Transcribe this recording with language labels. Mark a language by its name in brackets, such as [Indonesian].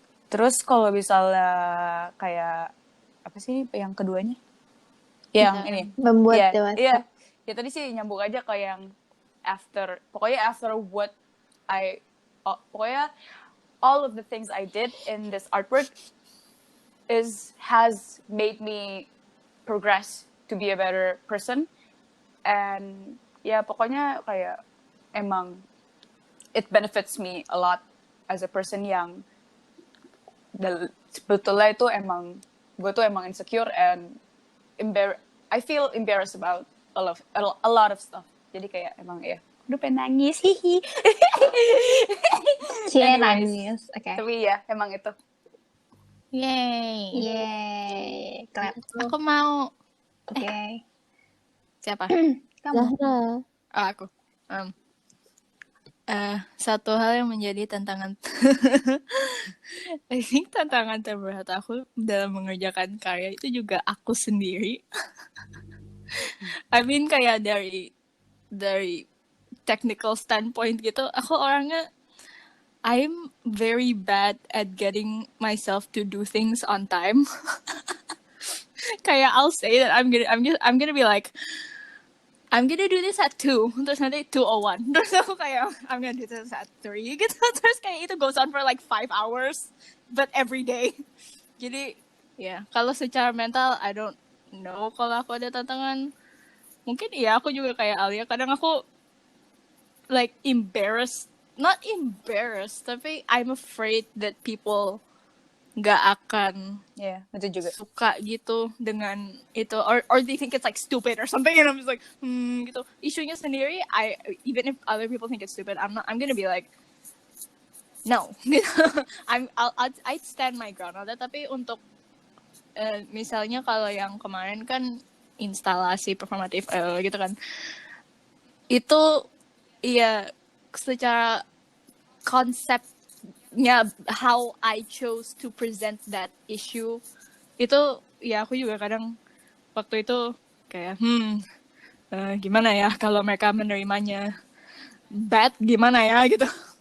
[Indonesian] Terus kalau misalnya kayak apa sih yang keduanya? Yang ini. Membuat dewasa. Iya. Ya tadi sih nyambung aja kayak yang [English] after what [Indonesian] pokoknya [English] all of the things I did in this artwork has made me progress to be a better person. And [Indonesian] ya pokoknya kayak emang [English] it benefits me a lot as a person [Indonesian] yang sebetulnya itu gue tuh emang [English] insecure and I feel embarrassed about a lot of stuff. [Indonesian] Jadi kayak emang ya udah pengen nangis, hihi. Cie nangis. Oke. Tapi ya emang itu. Yay. Yeay. Clap. Aku mau Oke. siapa? Kamu. Zahra. Aku. Satu hal yang menjadi tantangan [English] I think [Indonesian] tantangan terberat aku dalam mengerjakan karya itu juga aku sendiri. [English] I mean [Indonesian] kayak dari [English] technical standpoint [Indonesian] gitu, aku orangnya [English] I'm very bad at getting myself to do things on time. Kayak I'll say that I'm gonna be like I'm gonna do this at 2, [Indonesian] terus nanti [English] 2:01. [Indonesian] Terus aku kayak [English] I'm gonna do this at 3 [Indonesian] gitu. Terus kayak [English] itu goes on for like 5 hours but every day. [Indonesian] Jadi ya, kalau secara mental [English] I don't know [Indonesian] kalau aku ada tantangan. Mungkin iya aku juga kayak Alia, kadang aku [English] like not embarrassed, [Indonesian] tapi [English] I'm afraid that people [Indonesian] nggak akan Ya, itu juga. suka gitu dengan itu, [English] or they think it's like stupid or something, and I'm just like gitu. [Indonesian] Isunya sendiri, [English] even if other people think it's stupid, I'm gonna be like no. I'd stand my ground on that. [Indonesian] Tapi untuk misalnya kalau yang kemarin kan instalasi performatif gitu kan, itu ya secara konsepnya [English] how I chose to present that issue [Indonesian] itu ya aku juga kadang waktu itu kayak gimana ya kalau mereka menerimanya bad gimana ya gitu.